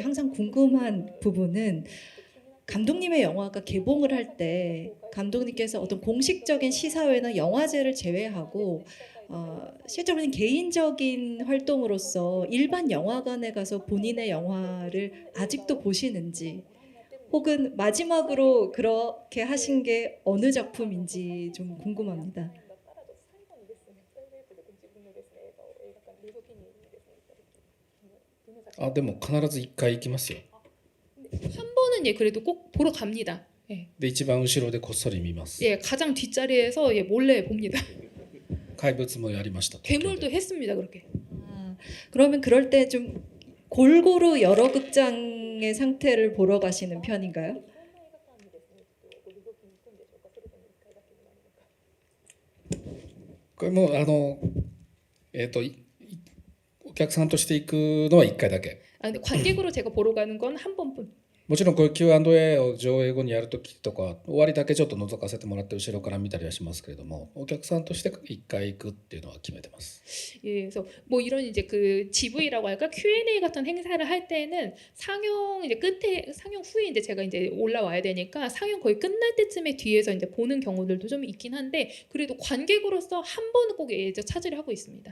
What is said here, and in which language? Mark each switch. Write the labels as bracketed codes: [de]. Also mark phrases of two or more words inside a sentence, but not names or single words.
[ko] 항상 궁금한 부분은, 감독님의 영화가 개봉을 할 때 감독님께서 어떤 공식적인 시사회나 영화제를 제외하고 실제로는 개인적인 활동으로서 일반 영화관에 가서 본인의 영화를 아직도 보시는지, 혹은 마지막으로 그렇게 하신 게 어느 작품인지 좀 궁금합니다. [ja] でも必ず1回行きますよ。 [ko] 한 번은 그래도 꼭 보러 갑니다. [ja] で一番後ろでこっそり見ます。 [ko] 가장 뒷자리에서 몰래 봅니다. [ja] 怪物もやりました。 [ko] 괴물도 했습니다. 그렇게. 그러면 그럴 때 좀 골고루 여러 극장의 상태를 보러 가시는 편인가요? [ja] これもお客さんとして行くのは1回だけ。 [ko] 근데 관객으로 제가 보러 가는 건 한 번뿐. [ja] もちろんこういう Q&A を上映後にやるときとか終わりだけちょっと覗かせてもらって後ろから見たりはしますけれども、お客さんとして1回行くっていうのは決めてます。 [ko] 그래서 뭐 이런 이제 그 GV라고 할까, Q&A 같은 행사를 할 때는 상영 이제 끝에, 상영 후에 이제 제가 이제 올라와야 되니까 상영 거의 끝날 때쯤에 뒤에서 이제 보는 경우들도 좀 있긴 한데, 그래도 관객으로서 한 번은 꼭 이제 차지를 하고 있습니다.